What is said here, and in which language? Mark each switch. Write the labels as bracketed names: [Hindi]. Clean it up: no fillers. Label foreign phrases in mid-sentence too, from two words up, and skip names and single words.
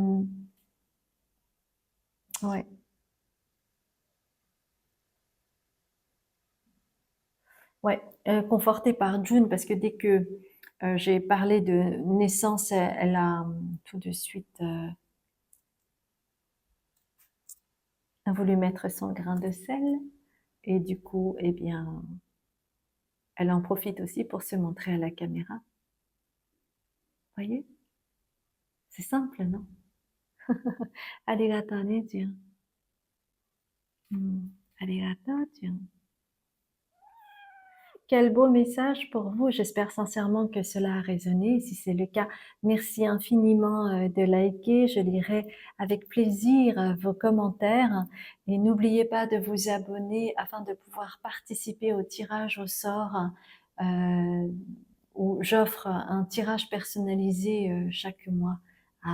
[French] ouais, ouais, confortée par June, parce que dès que j'ai parlé de naissance, elle a tout de suite a voulu mettre son grain de sel et du coup, eh bien, elle en profite aussi pour se montrer à la caméra. Voyez? C'est simple, non? [Japanese] ありがとうね、June. うん、ありがとう、June. [French] Quel beau message pour vous. J'espère sincèrement que cela a résonné. Si c'est le cas, merci infiniment de liker. Je lirai avec plaisir vos commentaires et n'oubliez pas de vous abonner afin de pouvoir participer au tirage au sort euh, où j'offre un tirage personnalisé chaque mois à une personne.